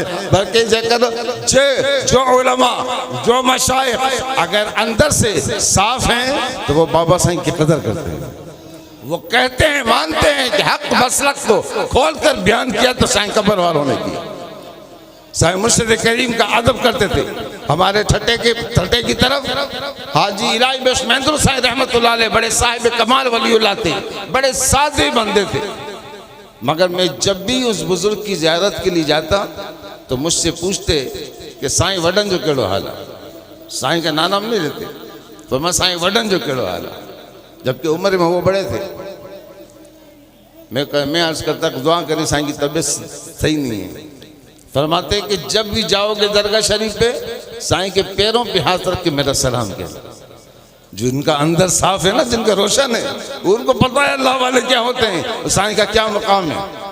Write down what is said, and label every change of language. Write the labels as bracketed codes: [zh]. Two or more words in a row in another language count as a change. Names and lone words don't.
[ur] بلکہ جو علما، جو مشائخ اگر اندر سے صاف ہیں تو وہ بابا سائیں کی قدر کرتے ہیں. وہ کہتے ہیں، مانتے ہیں کہ حق مسلک کو کھول کر بیان کیا تو سائیں قبر والوں نے کیا. سائیں مرشد کریم کا ادب کرتے تھے. ہمارے ٹھٹے کی طرف حاجی الٰہی بخش مہندر سائیں رحمۃ اللہ علیہ بڑے صاحب کمال ولی اللہ تھے، بڑے سادے بندے تھے. مگر میں جب بھی اس بزرگ کی زیارت کے لیے جاتا تو مجھ سے پوچھتے کہ سائیں [sd] वडन जो केड़ो हाल [ur] है। سائیں کا نام نہیں لیتے، تو میں سائیں [sd] वडन जो केड़ो हाल [ur] ہے، جبکہ عمر میں وہ بڑے تھے. میں عرض کرتا کہ دعا کریں سائیں کی طبیعت صحیح نہیں ہے. فرماتے کہ جب بھی جاؤ گے درگاہ شریف پے سائیں کے پیروں پے ہاتھ رکھ کے میرا سلام کہنا. جن کا اندر صاف ہے نا، جن کا روشن ہے، ان کو پتہ ہے اللہ والے کیا ہوتے ہیں، سائیں کا کیا مقام ہے.